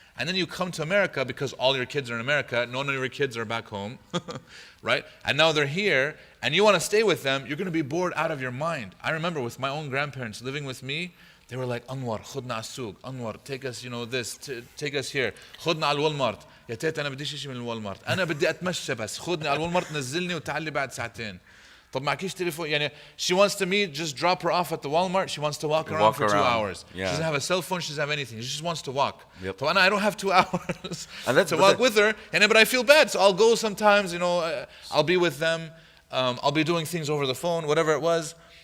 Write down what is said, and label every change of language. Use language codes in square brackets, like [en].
[en] And then you come to America because all your kids are in America. None of your kids are back home, right? And now they're here, and you want to stay with them. You're going to be bored out of your mind. I remember with my own grandparents living with me, they were like, Anwar, [ar] khudna as-souk. [en] Anwar, take us, take us here. [ar] خدنا على الوالمارت. يا تيتا أنا بديش شيء من الوالمارت. أنا بدي أتمشى بس. خدني على الوالمارت نزلني وتعالي بعد ساعتين. طب معكيش تليفون يعني [en] she wants to meet, just drop her off at the Walmart. She wants to walk around for 2 hours. Yeah. She doesn't have a cell phone. She doesn't have anything. She just wants to walk. Yep. So I don't have 2 hours and to walk with her. But I feel bad, so I'll go sometimes. I'll be with them. I'll be doing things over the phone, whatever it was.